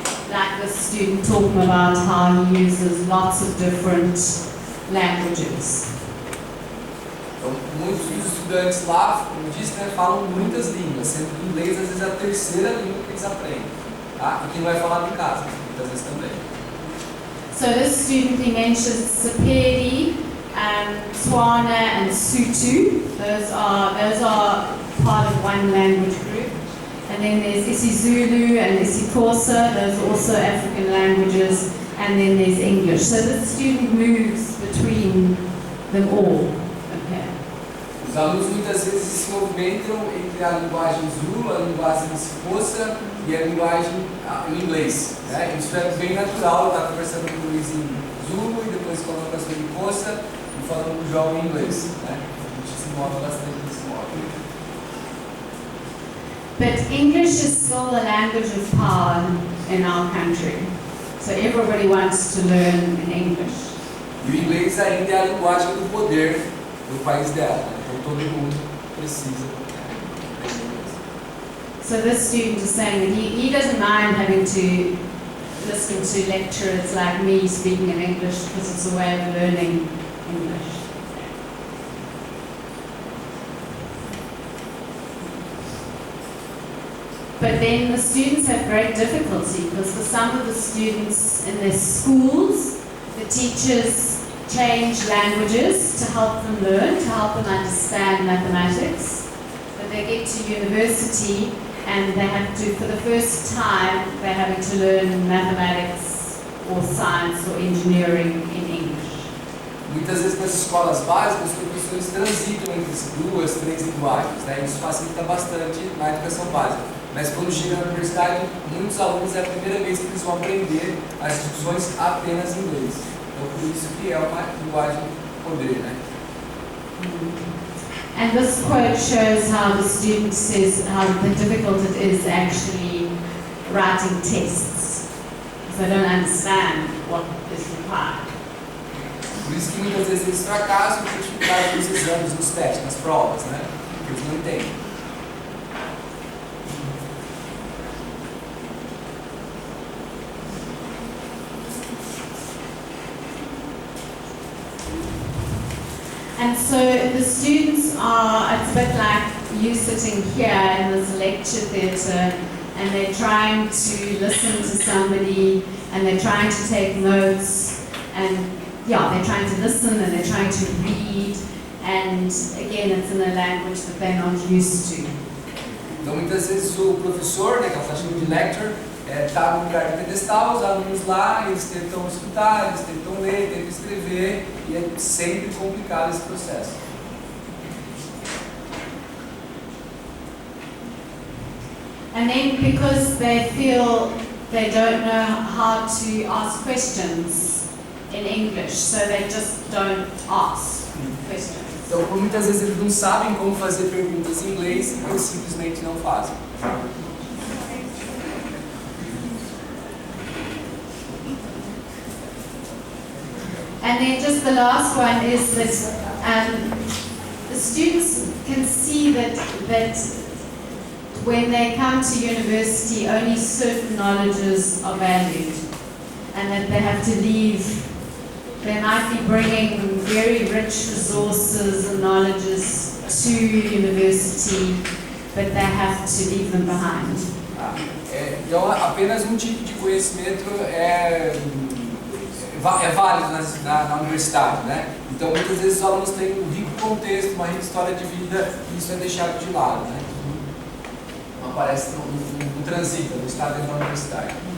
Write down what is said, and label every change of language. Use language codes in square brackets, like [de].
[en] Like the student talking about how he uses lots of different languages. [pt] Então, muitos dos estudantes lá, como eu disse, né, falam muitas línguas, sendo que o inglês às vezes é a terceira língua que eles aprendem, tá? E que não é falado em casa, muitas vezes também. [en] So this student, he mentions Sepedi, Tswana and Sotho. Those are part of one language group. And then there's isiZulu and isiXhosa. Those are also African languages. And then there's English. So the student moves between them all. Okay. [pt] Os alunos muitas vezes se movimentam entre a linguagem Zulu, a linguagem isiXhosa e a linguagem em inglês, né? Isso é bem natural, estar conversando com o Luiz em Zulu e depois falando com a sua isiXhosa e falando com o João em inglês, né? A gente se move bastante nesse modo. [en] But English is still the language of power in our country. So everybody wants to learn in English. [pt] E o inglês ainda é a linguagem do poder do país dela, né? Então todo mundo precisa aprender inglês. [en] So this student is saying that he doesn't mind having to listen to lecturers like me speaking in English because it's a way of learning English. But then the students have great difficulty because for some of the students in their schools, the teachers change languages to help them learn, to help them understand mathematics. But they get to university and they have to, for the first time, they're having to learn mathematics or science or engineering in English. [pt] Muitas vezes nas escolas básicas os professores transitam entre duas, três linguagens, né? Isso facilita bastante na educação básica. Mas quando chega na universidade, muitos alunos é a primeira vez que eles vão aprender as discussões apenas em inglês. Então por isso que é uma linguagem poder, né? [en] And this quote shows how the student says how difficult it is actually writing tests. Because they don't understand what is required. [pt] Por isso que muitas vezes eles fracassam por dificuldade nos exames, nos testes, nas provas, né? Porque eles não entendem. [en] And so the students are, it's a bit like you sitting here in this lecture theatre and they're trying to listen to somebody and they're trying to take notes and they're trying to listen and they're trying to read, and again it's in a language that they're not used to. [pt] Então muitas vezes o professor, né, que ela está chamando de lecturer, está no lugar de pedestal, os alunos lá, eles tentam escutar, eles tentam ler, tentam escrever, e é sempre complicado esse processo. [en] And then because they feel they don't know how to ask questions in English, so they just don't ask questions. [pt] Então, por muitas vezes eles não sabem como fazer perguntas em inglês, eles simplesmente não fazem. [en] And then just the last one is that the students can see that when they come to university, only certain knowledges are valued, and that they have to leave. They might be bringing very rich resources and knowledges to university, but they have to leave them behind. [pt] Então, apenas um tipo de conhecimento é válido na universidade, né? Então, muitas vezes os alunos têm um rico contexto, uma rica história de vida, e isso é deixado de lado, né? Não aparece no transita, no estado dentro da universidade.